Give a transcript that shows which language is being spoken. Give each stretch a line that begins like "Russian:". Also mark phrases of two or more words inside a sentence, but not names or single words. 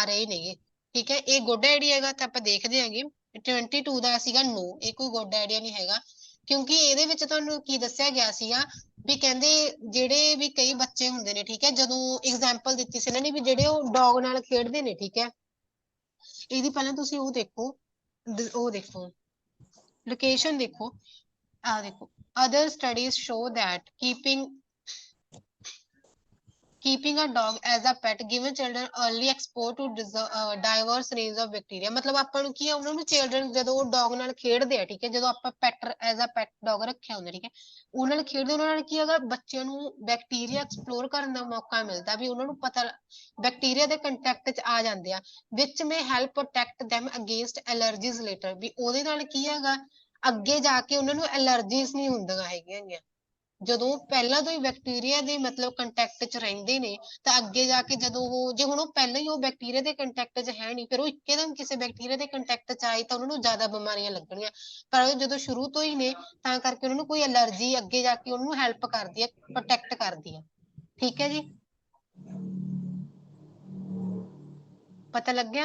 Punjabi: ਰਹੇ ਨੇਗੇ ਠੀਕ ਹੈ ਇਹ
English: good idea
Punjabi: ਹੈਗਾ ਤਾਂ ਆਪਾਂ ਦੇਖਦੇ ਹਾਂਗੇ 22 ਦਾ ਸੀਗਾ ਨੋ ਇਹ ਕੋਈ
English: good idea
Punjabi: ਨਹੀਂ ਹੈਗਾ ਕਿਉਂਕਿ ਇਹਦੇ ਵਿੱਚ ਤੁਹਾਨੂੰ ਕੀ ਦੱਸਿਆ ਗਿਆ ਸੀਗਾ ਵੀ ਕਹਿੰਦੇ ਜਿਹੜੇ ਵੀ ਕਈ ਬੱਚੇ ਹੁੰਦੇ ਨੇ ਠੀਕ ਹੈ ਜਦੋਂ ਐਗਜ਼ਾਮਪਲ ਦਿੱਤੀ ਸੀ ਇਹਨਾਂ ਨੇ ਵੀ ਜਿਹੜੇ ਉਹ ਡੌਗ ਨਾਲ ਖੇਡਦੇ ਨੇ ਠੀਕ ਹੈ ਇਹਦੀ ਪਹਿਲਾਂ ਤੁਸੀਂ ਉਹ ਦੇਖੋ ਲੋਕੇਸ਼ਨ ਦੇਖੋ ਆ ਦੇਖੋ
English: other studies show that keeping a dog as a pet given children early exposure to diverse range of bacteria
Punjabi: ਮਤਲਬ ਆਪਾਂ ਨੂੰ ਕੀ ਹੈ ਉਹਨਾਂ ਨੂੰ
English: children
Punjabi: ਜਦੋਂ ਉਹ
English: dog
Punjabi: ਨਾਲ ਖੇਡਦੇ ਆ ਠੀਕ ਹੈ ਜਦੋਂ ਆਪਾਂ
English: pet as a pet dog
Punjabi: ਰੱਖਿਆ ਹੁੰਦਾ ਠੀਕ ਹੈ ਉਹਨਾਂ ਨਾਲ ਖੇਡਦੇ ਉਹਨਾਂ ਨਾਲ ਕੀ ਹੈਗਾ ਬੱਚਿਆਂ ਨੂੰ
English: bacteria explore
Punjabi: ਕਰਨ ਦਾ ਮੌਕਾ ਮਿਲਦਾ ਵੀ ਉਹਨਾਂ ਨੂੰ ਪਤਾ ਬੈਕਟੀਰੀਆ ਦੇ ਕੰਟੈਕਟ 'ਚ ਆ ਜਾਂਦੇ ਆ
English: which may help protect them against allergies later
Punjabi: ਵੀ ਉਹਦੇ ਨਾਲ ਕੀ ਹੈਗਾ ਅੱਗੇ ਜਾ ਕੇ ਉਹਨਾਂ ਨੂੰ ਐਲਰਜੀਜ਼ ਨਹੀਂ ਹੁੰਦੀਆਂ ਹੈਗੀਆਂ ਜਦੋਂ ਪਹਿਲਾਂ ਤੋਂ ਹੀ ਬੈਕਟੀਰੀਆ ਦੇ ਮਤਲਬ ਕੰਟੈਕਟ 'ਚ ਰਹਿੰਦੇ ਨੇ ਤਾਂ ਅੱਗੇ ਜਾ ਕੇ ਜਦੋਂ ਉਹ ਜੇ ਹੁਣ ਉਹ ਪਹਿਲਾਂ ਹੀ ਉਹ ਬੈਕਟੀਰੀਆ ਦੇ ਕੰਟੈਕਟ 'ਚ ਹੈ ਨਹੀਂ ਫਿਰ ਉਹ ਇੱਕਦਮ ਕਿਸੇ ਬੈਕਟੀਰੀਆ ਦੇ ਕੰਟੈਕਟ 'ਚ ਆਏ ਤਾਂ ਉਹਨਾਂ ਨੂੰ ਜ਼ਿਆਦਾ ਬਿਮਾਰੀਆਂ ਲੱਗਣੀਆਂ ਪਰ ਉਹ ਜਦੋਂ ਸ਼ੁਰੂ ਤੋਂ ਹੀ ਨੇ ਤਾਂ ਕਰਕੇ ਉਹਨਾਂ ਨੂੰ ਕੋਈ ਐਲਰਜੀ ਅੱਗੇ ਜਾ ਕੇ ਉਹਨੂੰ ਹੈਲਪ ਕਰਦੀ ਹੈ ਪ੍ਰੋਟੈਕਟ ਕਰਦੀ ਹੈ ਠੀਕ ਹੈ ਜੀ ਪਤਾ ਲੱਗਿਆ